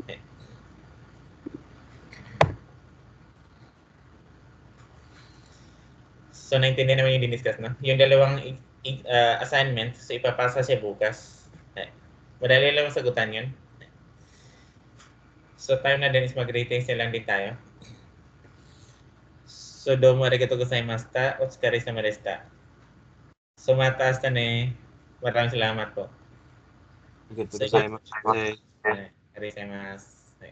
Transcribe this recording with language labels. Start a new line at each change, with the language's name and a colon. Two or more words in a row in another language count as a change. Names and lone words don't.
Filipino: So, naintindihan naman yung diniscuss, no? Yung dalawang assignment, so ipapasa siya bukas. Madali lang sagutan yun. So, time na din is mag-ratings na lang din tayo. So,
Japanese: どうも ありがとう ございました. お疲れ 様 でした.
Filipino: So, mataas na ne. Maraming salamat po.
Japanese: ありがとう ございます. ありがとう ございます.